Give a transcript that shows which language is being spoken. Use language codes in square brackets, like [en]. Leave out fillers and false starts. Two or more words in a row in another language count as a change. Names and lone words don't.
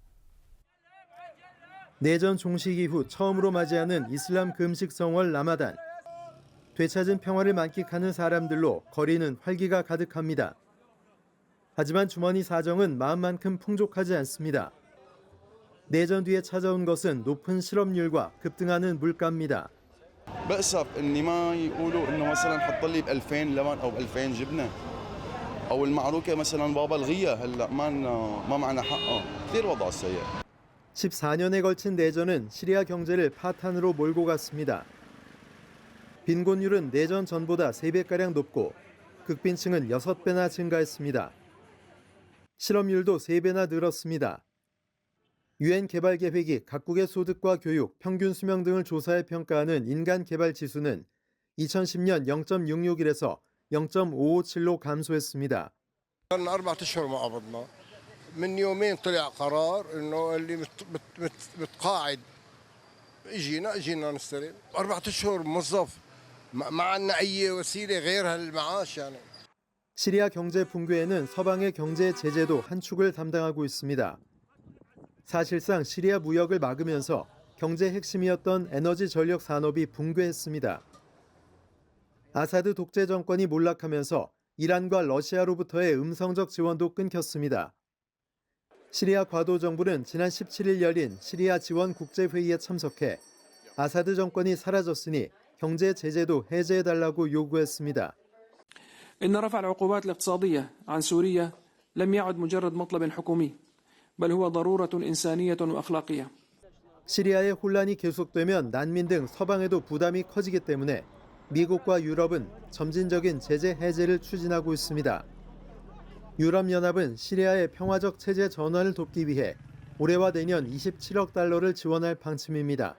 [ko] 내전 종식 이후 처음으로 맞이하는 이슬람 금식성월 라마단. 되찾은 평화를 만끽하는 사람들로 거리는 활기가 가득합니다. 하지만 주머니 사정은 마음만큼 풍족하지 않습니다. 내전 뒤에 찾아온 것은 높은 실업률과 급등하는 물가입니다. [ar] بأسف إني ما يقولوا إنه مثلا حط لي ب2000 لبن أو ب2000 جبنة أو المعروكة مثلا بابا الغيها هلا ما معنا حقها كثير وضع سيء. [ko] 14년에 걸친 내전은 시리아 경제를 파탄으로 몰고 갔습니다. 빈곤율은 내전 전보다 3배가량 높고 극빈층은 6배나 증가했습니다. 실업률도 3배나 늘었습니다. 유엔 개발 계획이 각국의 소득과 교육, 평균 수명 등을 조사해 평가하는 인간 개발 지수는 2010년 0.661에서 0.557로 감소했습니다. [ar] من يومين طلع قرار انه اللي متقاعد اجينا نستلم 4 اشهر موظف ما عندنا اي وسيله غير هالمعاش يعني. [ko] 시리아 경제 붕괴에는 서방의 경제 제재도 한 축을 담당하고 있습니다. 사실상 시리아 무역을 막으면서 경제 핵심이었던 에너지 전력 산업이 붕괴했습니다. 아사드 독재 정권이 몰락하면서 이란과 러시아로부터의 음성적 지원도 끊겼습니다. 시리아 과도 정부는 지난 17일 열린 시리아 지원 국제회의에 참석해 아사드 정권이 사라졌으니 경제 제재도 해제해달라고 요구했습니다. [ar] إن رفع العقوبات الاقتصادية عن سوريا لم يعد مجرد مطلب حكومي بل هو ضرورة إنسانية وأخلاقية. [ko] 시리아의 혼란이 계속되면 난민 등 서방에도 부담이 커지기 때문에 미국과 유럽은 점진적인 제재 해제를 추진하고 있습니다. 유럽연합은 시리아의 평화적 체제 전환을 돕기 위해 올해와 내년 27억 달러를 지원할 방침입니다.